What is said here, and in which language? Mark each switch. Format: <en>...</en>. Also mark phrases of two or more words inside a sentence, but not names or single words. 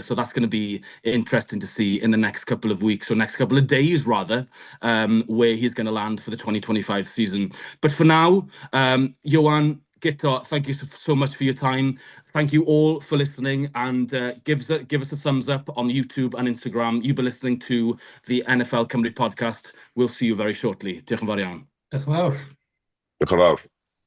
<en>So that's going to be interesting to see in the next couple of weeks, or next couple of days rather, where he's going to land for the 2025 season. But for now, Ioan, Guto, thank you so much for your time. Thank you all for listening, and give us a thumbs up on YouTube and Instagram. You've been listening to the NFL Cymru podcast. We'll see you very shortly.</en> <cy>Diolch yn fawr iawn. Diolch yn fawr. Diolch yn fawr.</cy>